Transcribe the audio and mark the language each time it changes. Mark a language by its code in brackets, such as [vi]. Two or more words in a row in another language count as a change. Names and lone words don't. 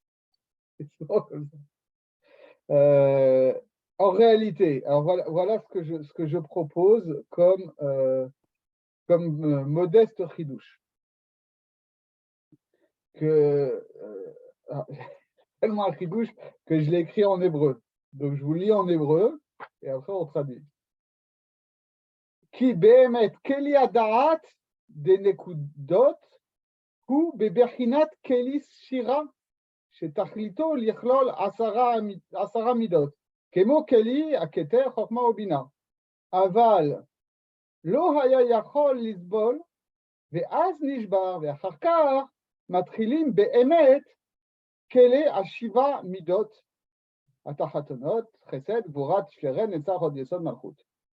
[fr] En réalité, alors voilà ce que je propose comme modeste chidouche. Tellement un chidouche que je l'ai écrit en hébreu. Donc je vous lis en hébreu et après on traduit. [he] כי באמת כלי הדעת דנקודות הוא בבחינת כלי שירה שתכליתו לכלול 10 מידות, כמו כלי, הכתר, חוכמה ובינה. אבל לא היה יכול לסבול, ואז נשבר, ואחר כך מתחילים באמת כלי 7 מידות התחתונות, חסד, גבורה, תפארת, נצח, הוד יסוד, מלכות.